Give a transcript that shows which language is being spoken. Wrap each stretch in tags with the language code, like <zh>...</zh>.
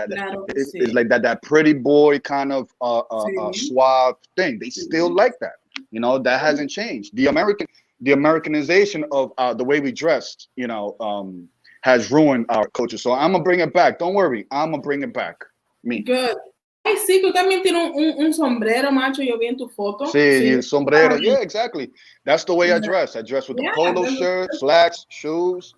<en>That it's like that pretty boy kind of suave thing. They still like that. You know, that hasn't changed. The Americanization of the way we dressed, you know, has ruined our culture. So I'm gonna bring it back. Don't worry, I'm gonna bring it back. Me. Good.</en> <es>Ay, sí, tú también tienes un sombrero, macho. Yo vi en tu foto. Sí, el sombrero.</es> <en>Yeah, exactly. That's the way I dress. I dress with the polo shirt, slacks, shoes.</en>